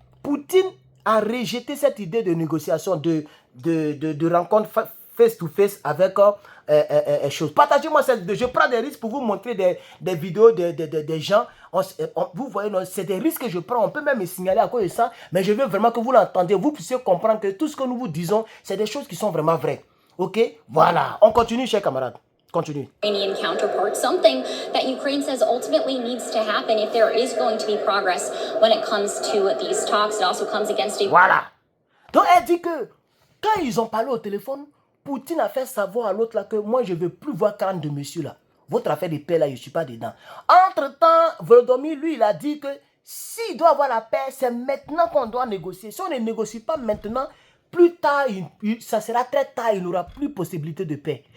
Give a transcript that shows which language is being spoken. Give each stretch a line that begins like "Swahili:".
French: Poutine a rejeté cette idée de négociation, de rencontre face-to-face avec choses. Partagez-moi cette vidéo. Je prends des risques pour vous montrer des vidéos des gens. Vous voyez, c'est des risques que je prends. On peut même me signaler à cause de ça. Mais je veux vraiment que vous l'entendiez. Vous puissiez comprendre que tout ce que nous vous disons, c'est des choses qui sont vraiment vraies. Ok? Voilà. On continue, chers camarades. Continue.
English: Ukrainian counterpart, something that Ukraine says ultimately needs to happen if there is going to be progress when it comes to these talks. It also comes against a...
French: Voilà. Donc, elle dit que quand ils ont parlé au téléphone, Poutine a fait savoir à l'autre là que moi je ne veux plus voir 42 monsieur là. Votre affaire de paix là, je ne suis pas dedans. Entre-temps, Volodymyr, lui, il a dit que s'il doit avoir la paix, c'est maintenant qu'on doit négocier. Si on ne négocie pas maintenant, plus tard, ça sera très tard, il n'aura plus possibilité de paix.